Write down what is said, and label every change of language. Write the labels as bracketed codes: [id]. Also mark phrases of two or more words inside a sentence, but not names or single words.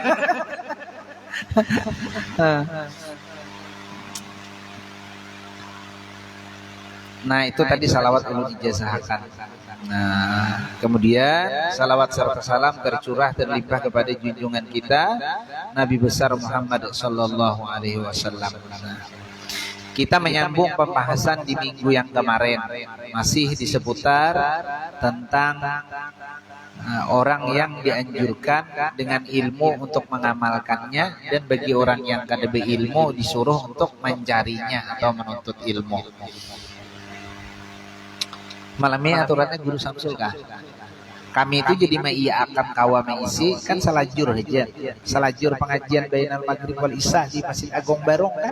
[bjn] Nah itu tadi salawat perlu dijazahakan. [id] Nah kemudian salawat serta salam tercurah terlimpah kepada junjungan kita Nabi besar Muhammad [ar] صلى الله عليه وسلم. [id] Kita menyambung pembahasan di minggu yang kemarin masih di seputar tentang orang yang dianjurkan dengan ilmu untuk mengamalkannya, dan bagi orang yang kada berilmu disuruh untuk mencarinya atau menuntut ilmu. [bjn] Malam ini aturannya Guru Samsul kah? Kami itu jadi akan kawa meisi kan salajur aja, salajur pengajian [ar] بين المغرب والعشاء [bjn] di Masjid Agung Barong kan.